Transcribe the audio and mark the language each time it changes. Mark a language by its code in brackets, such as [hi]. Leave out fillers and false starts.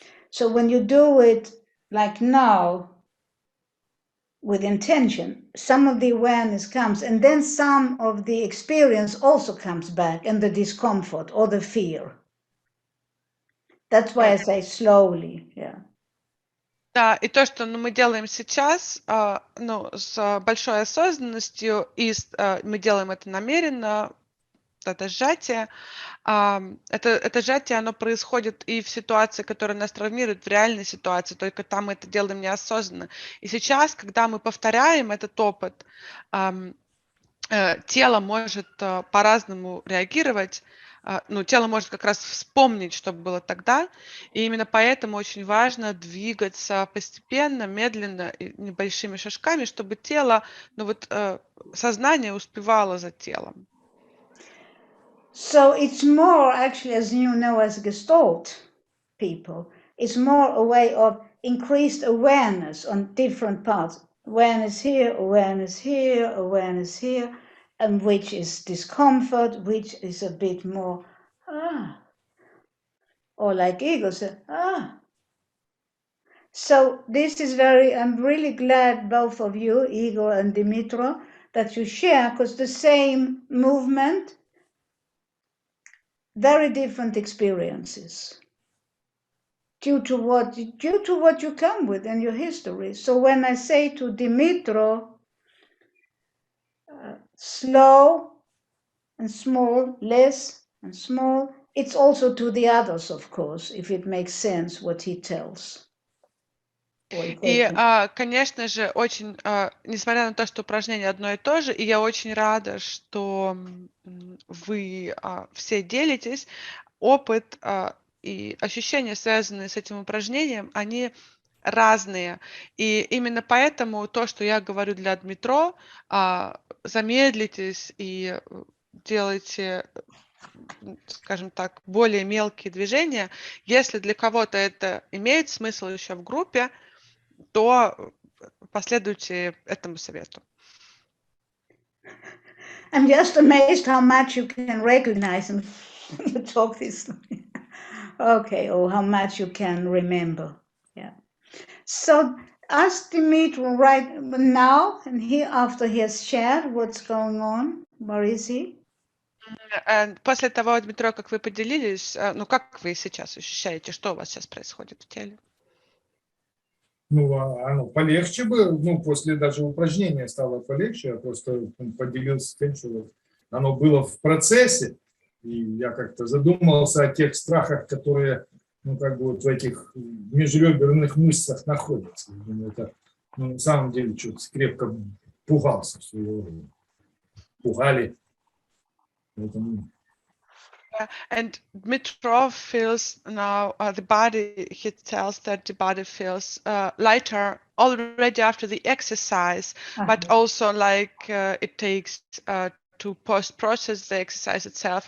[en] So when you do it like now, with intention, some of the awareness comes, and then some of the experience also comes back, and the discomfort or the fear. That's why I say slowly, yeah. [ru] Да, и то, что мы делаем сейчас, ну, с большой осознанностью, и мы делаем это намеренно, это сжатие, это сжатие, оно происходит и в ситуации, которая нас травмирует, в реальной ситуации, только там мы это делаем неосознанно. И сейчас, когда мы повторяем этот опыт, тело может по-разному реагировать, ну, тело может как раз вспомнить, что было тогда, и именно поэтому очень важно двигаться постепенно, медленно, небольшими шажками, чтобы тело, ну вот сознание успевало за телом. [en] So it's more actually, as you know, as Gestalt people, it's more a way of increased awareness on different parts. Awareness here, awareness here, awareness here, and which is discomfort, which is a bit more, or like Igor said, So this is I'm really glad both of you, Igor and Dimitro, that you share, because the same movement, very different experiences due to what you come with in your history. So when I say to Dimitro, slow and small, less and small, it's also to the others, of course, if it makes sense what he tells. [ru] И, конечно же, очень, несмотря на то, что упражнение одно и то же, и я очень рада, что вы все делитесь, опыт и ощущения, связанные с этим упражнением, они разные. И именно поэтому то, что я говорю для Дмитро, замедлитесь и делайте, скажем так, более мелкие движения. Если для кого-то это имеет смысл еще в группе, то последуйте этому совету. [en] I'm just amazed how much you can recognize and you talk this way. Okay, or how much you can remember. Yeah. So ask Dimitri right now, and after he has shared what's going on, where is he? [ru] После того, Дмитро, как вы поделились, ну как вы сейчас ощущаете, что у вас сейчас происходит в теле? Ну, оно полегче было, ну, после даже упражнения стало полегче, я просто поделился тем, что оно было в процессе, и я как-то задумался о тех страхах, которые, ну, как бы вот в этих межреберных мышцах находятся. Я думаю, это, ну, на самом деле, что-то крепко пугался, что его пугали. Поэтому... [en] And Dmitro feels now the body, he tells that the body feels lighter already after the exercise, but also like it takes to post-process the exercise itself.